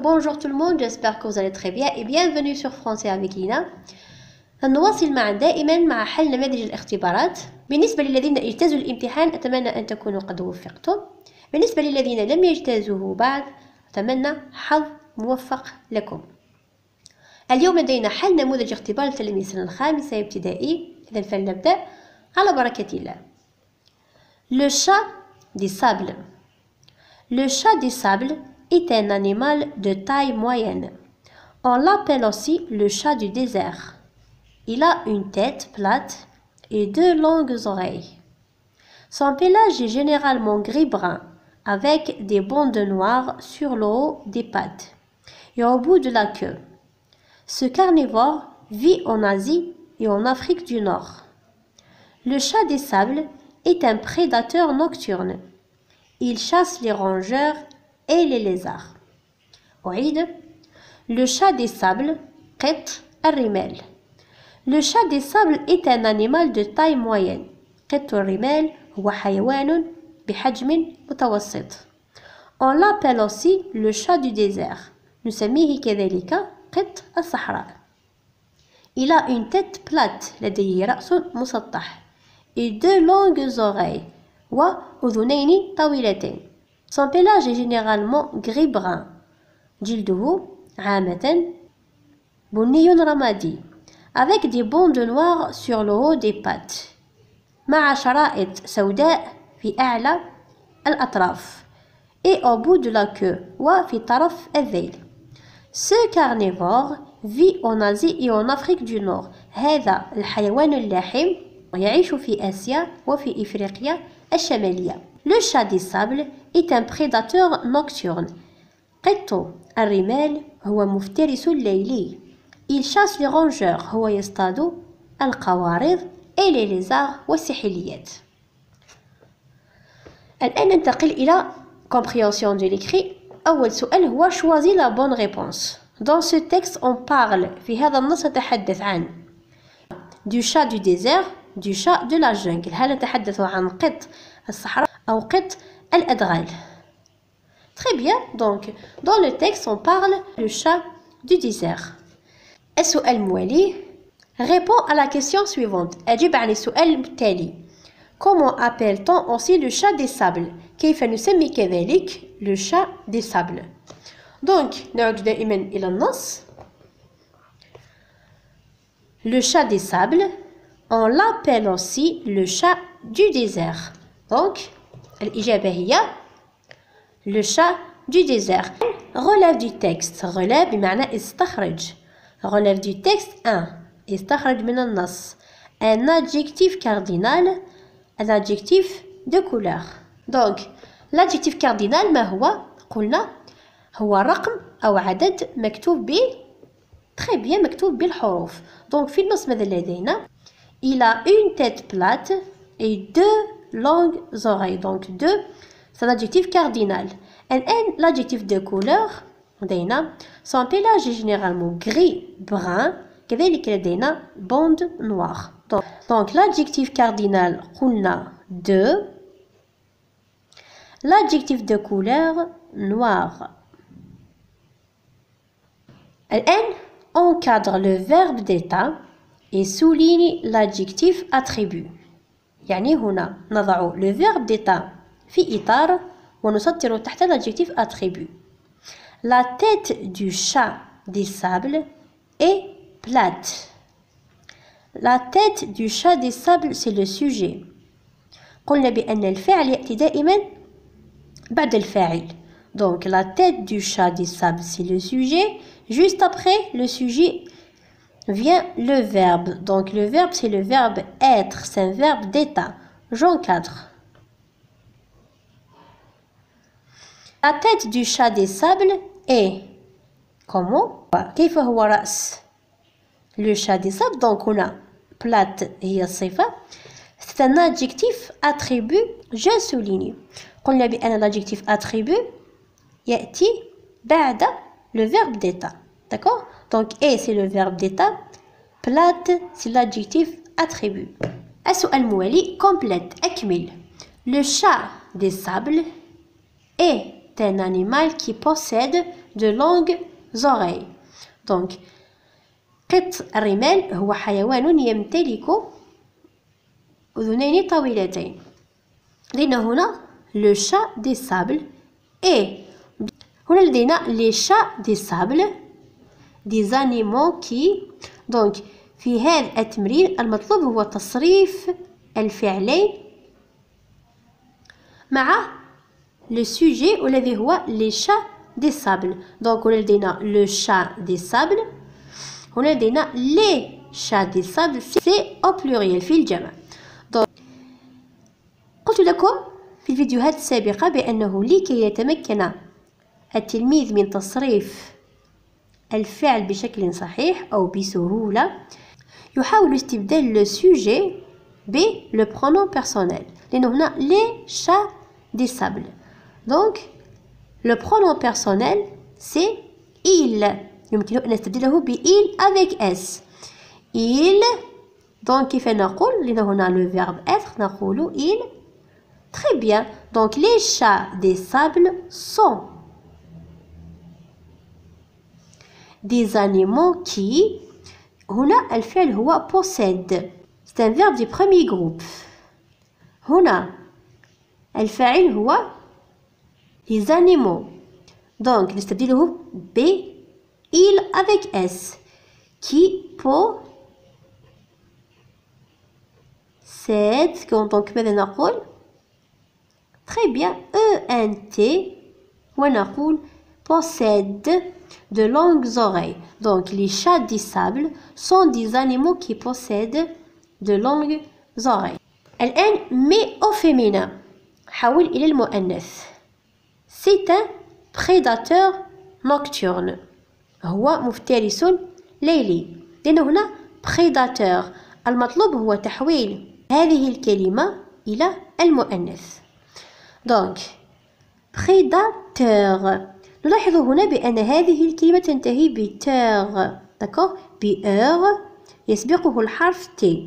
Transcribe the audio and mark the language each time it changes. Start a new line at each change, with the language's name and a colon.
French: Bonjour tout le monde, j'espère que vous allez très bien et bienvenue sur Français avec Lina.
Arabic: نواصل معا دائما مع حل نماذج الاختبارات. بالنسبة للذين اجتازوا الامتحان أتمنى أن تكونوا قد وفقتم. بالنسبة للذين لم يجتازوه بعد أتمنى حظ موفق لكم. اليوم لدينا حل نموذج اختبار لتلاميذ السنة الخامسة ابتدائي. إذا فلنبدأ على بركة الله.
French: Le chat des sables. Le chat des sables est un animal de taille moyenne. On l'appelle aussi le chat du désert. Il a une tête plate et deux longues oreilles. Son pelage est généralement gris-brun avec des bandes noires sur le haut des pattes et au bout de la queue. Ce carnivore vit en Asie et en Afrique du Nord. Le chat des sables est un prédateur nocturne. Il chasse les rongeurs et les lézards. Le chat des sables,
Arabic: قط الرمال.
French: Le chat des sables est un animal de taille moyenne.
Arabic: قط الرمال هو حيوان بحجم متوسط.
French: On l'appelle aussi le chat du désert.
Arabic: نسميه كذلك قط الصحراء.
French: Il a une tête plate,
Arabic: لديه رأس مسطح.
French: Et deux longues oreilles.
Arabic: وأذنين طويلتين.
French: Son pelage est généralement gris-brun.
Arabic: جلده عامة بني رمادي.
French: Avec des bandes noires sur le haut des pattes.
Arabic: مع شرائط سوداء في أعلى الأطراف.
French: Et au bout de la queue
Arabic: وفي طرف الذيل.
French: Ce carnivore vit en Asie et en Afrique du Nord.
Arabic: هذا الحيوان اللاحم يعيش في آسيا وفي إفريقيا الشمالية.
French: Le chat des sables est un prédateur nocturne.
Arabic: قط الرمال هو مفترس ليلي.
French: Il chasse les rongeurs.
Arabic: هو يصطاد القوارض
French: et les lézards
Arabic: والسحليات. الآن ننتقل إلى
French: compréhension de l'écrit.
Arabic: أول سؤال هو
French: choisis la bonne réponse. Dans ce texte on parle
Arabic: في هذا النص نتحدث عن
French: du chat du désert, du chat de la jungle.
Arabic: هل نتحدث عن قط الصحراء أو قط الأدغال؟
French: Très bien, donc dans le texte on parle du chat du désert.
Arabic: السؤال الموالي
French: Réponds à la question suivante.
Arabic: أجب عن السؤال التالي.
French: Comment appelle-t-on aussi le chat des sables?
Arabic: كيف نسمي كذلك
French: le chat des sables?
Arabic: Donc نعود دائما إلى النص.
French: Le chat des sables, on l'appelle aussi le chat du désert. Donc
Arabic: الإجابة هي
French: le chat du désert. Relève du texte.
Arabic: relève بمعنى استخرج.
French: relève du texte 1.
Arabic: استخرج من النص.
French: Un adjectif cardinal. Un adjectif de couleur. Donc l'adjectif cardinal
Arabic: ما هو؟ قلنا هو رقم أو عدد مكتوب ب très bien مكتوب بالحروف.
French: Donc
Arabic: في النص ماذا لدينا؟
French: Il a une tête plate et deux longues oreilles. Donc deux c'est un adjectif cardinal. L'adjectif de couleur لدينا son pelage est généralement gris-brun.
Arabic: كذلك لدينا
French: bande noire. Donc l'adjectif cardinal قلنا de. L'adjectif de couleur noir. الآن encadre le verbe d'état et souligne l'adjectif attribut.
Arabic: يعني هنا نضع le verbe d'état في إطار ونسطر تحت l'adjectif attribut.
French: La tête du chat des sables est plate. La tête du chat des sables c'est le sujet.
Arabic: قلنا بأن الفعل يأتي دائما بعد الفاعل.
French: Donc la tête du chat des sables c'est le sujet. Juste après le sujet vient le verbe. Donc le verbe c'est le verbe être. C'est un verbe d'état. J'encadre. La tête du chat des sables est comment?
Arabic: كيف هو رأس
French: le chat des sables? Donc on a plate
Arabic: هي الصفة.
French: C'est un adjectif attribut. Je souligne.
Arabic: قلنا بأن
French: l'adjectif attribut
Arabic: يأتي بعد
French: le verbe d'état. D'accord? Donc et c'est le verbe d'état. Plate c'est l'adjectif attribut.
Arabic: السؤال الموالي
French: complète. أكمل. Le chat des sables est c'est un animal qui possède de longues oreilles.
Arabic: Donc قط الرمال هو حيوان يمتلك أذنين طويلتين. لدينا هنا
French: le chat des sables et
Arabic: هنا لدينا
French: les chats des sables des animaux qui.
Arabic: donc في هذا التمرين المطلوب هو تصريف الفعلين مع le sujet والذي هو les chats des sables.
French: donc هنا لدينا le chat des sables، هنا لدينا les chats des sables، c'est au pluriel
Arabic: في الجمع. donc قلت لكم في الفيديوهات السابقة بأنه لكي يتمكن التلميذ من تصريف الفعل بشكل صحيح أو بسهولة يحاول استبدال le sujet ب le pronom personnel، لأن هنا les chats des sables.
French: donc le pronom personnel c'est il،
Arabic: يمكن أن نستبدله ب
French: il avec s. il.
Arabic: donc كيف نقول؟ لأن هنا le verbe être نقول il. très bien.
French: donc les chats des sables sont des animaux qui.
Arabic: هنا الفعل هو possède، c'est un verbe du premier groupe. هنا الفاعل هو les animaux، donc نستبدله ب il avec s qui possède. donc ماذا نقول؟ très bien ENT ونقول possède de longues oreilles.
French: donc les chats des sables sont des animaux qui possèdent de longues oreilles.
Arabic: الآن mais au féminin حول إلى المؤنث.
French: c'est un prédateur nocturne،
Arabic: هو مفترس ليلي. لأن هنا prédateur المطلوب هو تحويل هذه الكلمة إلى المؤنث.
French: donc prédateur.
Arabic: نلاحظ هنا بأن هذه الكلمة تنتهي ب تير، d'accord بأر يسبقه الحرف T.